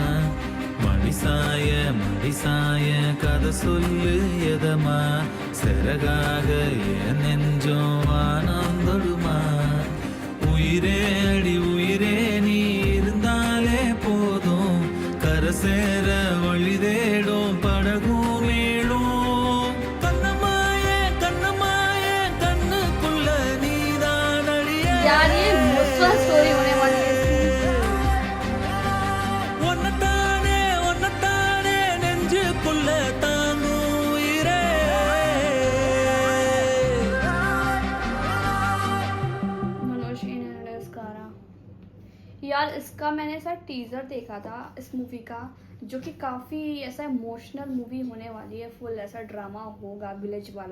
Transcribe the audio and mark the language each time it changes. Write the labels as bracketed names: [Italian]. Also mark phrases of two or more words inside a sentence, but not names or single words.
[Tamil] மடிசாய கதை சொல்லு எதமா, செரகாக என் நெஞ்சம் வானந்தொடுமா, உயிரே அடி உயிரே நீ இருந்தாலே போதும், கரை சேர வழி தேடும் படகும் மீளும். கண்ணம்மாயே கண்ணுக்குள்ள நீதான் அடியே, [Hindi] यार ये [English] emotional story [Hindi] होने वाली है इसकी। [Tamil] ஒன்னத்தானே நெஞ்சுக்குள்ள தாங்கும் உயிரே. [Hindi] धनुष इन कारा यार, इसका मैंने ऐसा टीजर देखा था इस मूवी का, जो कि काफ़ी ऐसा [English] emotional movie [Hindi] होने वाली है, फुल ऐसा ड्रामा होगा विलेज वाला।